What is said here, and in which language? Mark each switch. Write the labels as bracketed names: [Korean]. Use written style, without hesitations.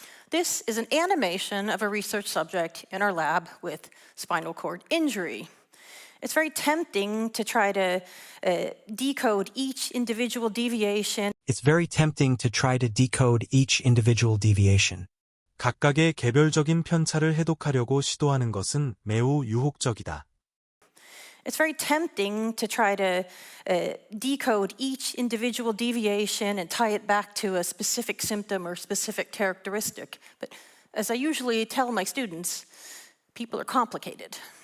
[English] This is an animation of a research subject in our lab with spinal cord injury. It's very tempting to try to decode each individual deviation. It's very tempting to try to decode each individual deviation. [Korean] 각각의 개별적인 편차를 해독하려고 시도하는 것은 매우 유혹적이다. [English] It's very tempting to try to decode each individual deviation and tie it back to a specific symptom or specific characteristic. But as I usually tell my students, people are complicated.